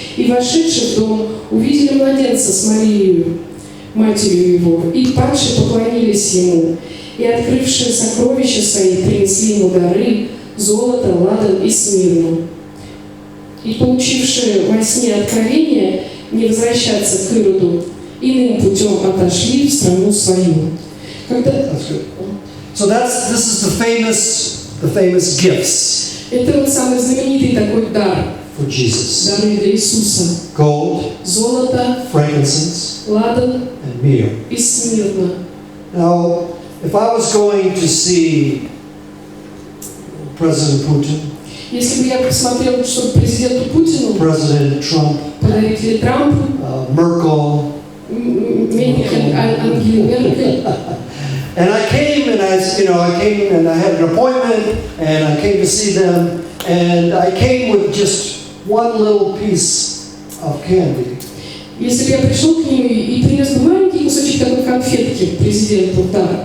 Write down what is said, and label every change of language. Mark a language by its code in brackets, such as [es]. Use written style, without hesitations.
[ru] И, вошедши в дом, увидели младенца с Марией, матерью его, и падши поклонились ему. И, открывши сокровища свои, принесли ему дары, золото, ладан и смирну. И, получивши во сне откровение не возвращаться к Ироду, иным путем отошли в страну свою. Когда... [en] So this is the famous gifts [ru] Это вот самый знаменитый такой дар. [en] for Jesus. [ru] Дары для Иисуса. [en] Gold, [ru] Золото, [en] frankincense, [ru] ладан [en] and myrrh. [ru] и смирно. [en] Now, if I was going to see President Putin, [ru] Если бы я посмотрел, что президенту Путину [en] President Trump, [ru] подарить ли Трампу, [en] Merkel, [ru] Ангеле Меркель, [en] and I came and I had an appointment and I came to see them and I came with just one little piece of candy. [ru] если бы я пришел к ним и принес бы маленький кусочек такой конфетки президенту, да.